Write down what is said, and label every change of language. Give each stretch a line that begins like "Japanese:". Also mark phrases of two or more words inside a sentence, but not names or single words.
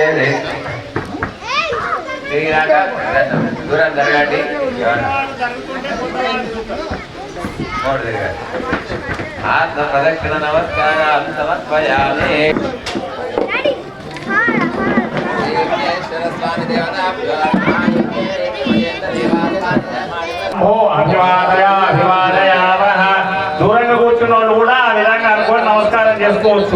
Sanskrit: दूरं जरगंడి आत्म प्रदक्षिण नमस्कारान् समर्पयामि स्वामी देवताभ्यो
Telugu: ఓ అభివాదయావహ దూరంగా కూర్చున్న వాళ్ళు కూడా ఆ విధంగా అనుకోని నమస్కారం చేసుకోవచ్చు.